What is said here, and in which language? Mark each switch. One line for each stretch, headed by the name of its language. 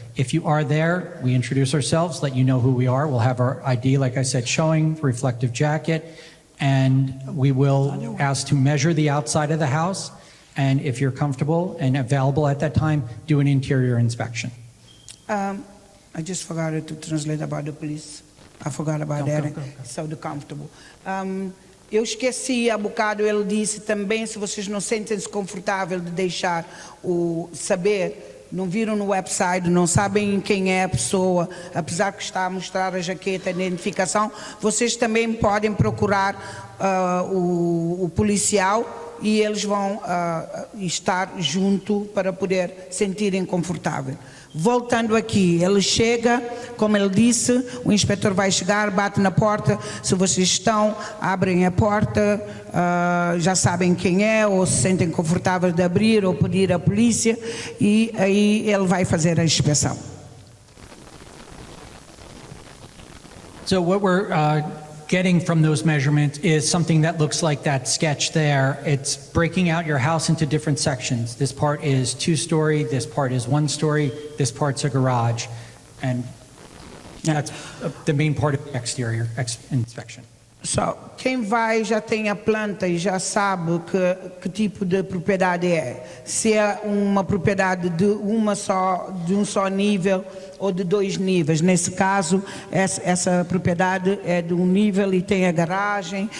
English: If you are there, we introduce ourselves, let you know who we are. We'll have our ID, like I said, showing, reflective jacket, and we will ask to measure the outside of the house, and if you're comfortable and available at that time, do an interior inspection. I just forgot to translate about the police. I forgot about that. So the comfortable.
Portuguese: Eu esqueci há bocado, ele disse também, se vocês não sentem-se confortável de deixar o saber, não viram no website, não sabem quem é a pessoa, apesar que está a mostrar a jaqueta de identificação, vocês também podem procurar o policial e eles vão estar junto para poder sentirem confortável. Voltando aqui, ele chega, como ele disse, o inspetor vai chegar, bate na porta, se vocês estão, abrem a porta, já sabem quem é, ou se sentem confortáveis de abrir ou pedir à polícia, e aí ele vai fazer a inspeção.
English: So what we're getting from those measurements is something that looks like that sketch there. It's breaking out your house into different sections. This part is 2-story, this part is 1-story, this part's a garage. And that's the main part of the exterior inspection.
Portuguese: Só quem vai já tem a planta e já sabe que tipo de propriedade é. Se é uma propriedade de um só nível ou de 2 níveis. Nesse caso, essa propriedade é de um nível e tem a garagem.